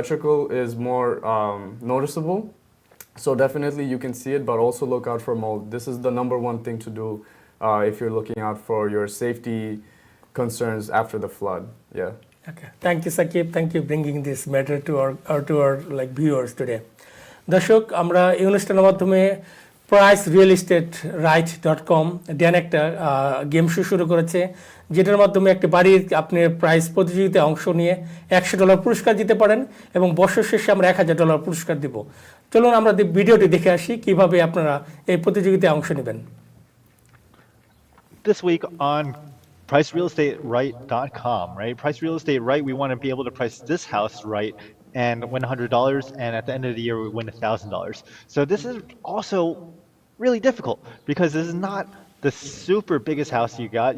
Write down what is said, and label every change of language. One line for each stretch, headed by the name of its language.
English: Electrical is more noticeable, so definitely you can see it, but also look out for mold. This is the number one thing to do if you're looking out for your safety concerns after the flood. Yeah. Okay, thank you Sakib, thank you bringing this matter to our like viewers today.
Bangla: দর্শক, আমরা এই অনুষ্ঠানের মাধ্যমে pricerealestateright.com Dan একটা game show শুরু করেছে, যেটার মাধ্যমে একটা বাড়ির আপনি প্রাইস প্রতিযোগিতায় অংশ নিয়ে $100 পুরস্কার দিতে পারেন, এবং বছর শেষে আমরা $1000 পুরস্কার দিব। চলুন আমরা ভিডিওটি দেখে আসি কিভাবে আপনারা এই প্রতিযোগিতায় অংশ নেবেন।
English: This week on pricerealestateright.com, right? Price Real Estate Right, we want to be able to price this house right and win $100, and at the end of the year we win $1,000. So this is also really difficult, because this is not the super biggest house you got.